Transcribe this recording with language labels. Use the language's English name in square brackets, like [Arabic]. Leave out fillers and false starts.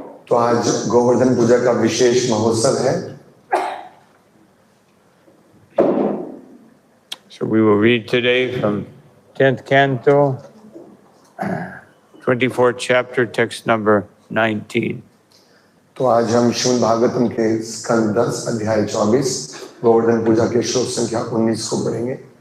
[Hindi] तो आज गोवर्धन पूजा का विशेष महोत्सव है. [English] So we will read today from 10th canto, 24th chapter, text number 19. [Hindi] तो आज हम श्रीमद् भागवतम के स्कंद 10 अध्याय 24 गोवर्धन पूजा के श्लोक संख्या 19 को पढ़ेंगे.